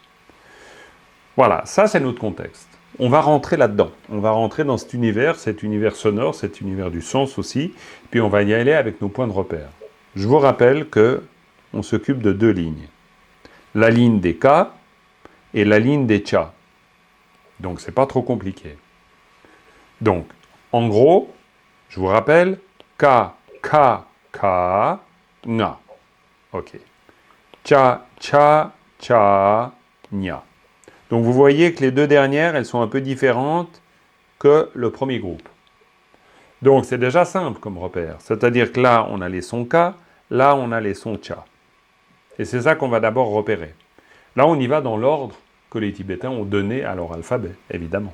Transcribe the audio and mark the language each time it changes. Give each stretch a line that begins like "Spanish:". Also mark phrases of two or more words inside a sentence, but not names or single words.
French: Voilà, ça c'est notre contexte. On va rentrer là-dedans, on va rentrer dans cet univers sonore, cet univers du sens aussi, puis on va y aller avec nos points de repère. Je vous rappelle que on s'occupe de 2 lignes. La ligne des ka et la ligne des cha. Donc c'est pas trop compliqué. Donc, En gros, je vous rappelle,
Tibetan: ཀ, ཁ, ག, ང. Ok. ཅ, ཆ, ཇ, nya.
French: Donc vous voyez que les deux dernières, elles sont un peu différentes que le premier groupe. Donc c'est déjà simple comme repère. C'est-à-dire que là, on a les sons ka, là, on a les sons cha. Et c'est ça qu'on va d'abord repérer. Là, on y va dans l'ordre que les Tibétains ont donné à leur alphabet, évidemment.